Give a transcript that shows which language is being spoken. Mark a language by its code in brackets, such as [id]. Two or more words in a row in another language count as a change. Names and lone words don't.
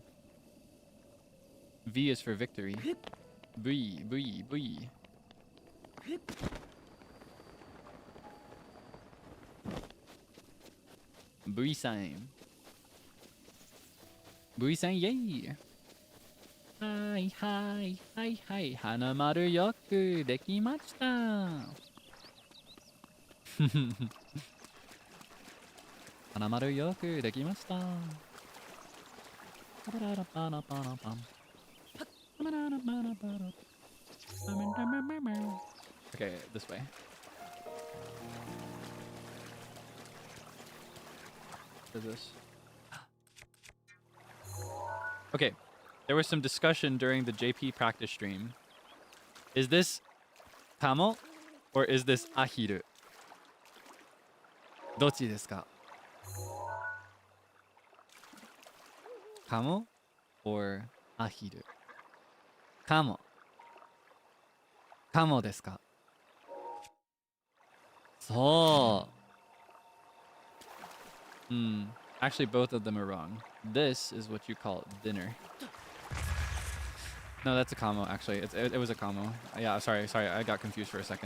[en] V is for victory. V, V, V. V-sign. V-sign, yay! Hi, hi, hi, hi. [ja] はなまる よく できました。 はなまる よく できました. [en] Okay, this way. What is this? Okay, there was some discussion during the JP practice stream. Is this Kamo or is this Ahiru? [ja] どっち です か? カモ or アヒル? カモ。 カモ です か? [en] So. Actually, both of them are wrong. This is what you call dinner. No, that's a Kamo, actually. It was a Kamo. Yeah, sorry, I got confused for a second.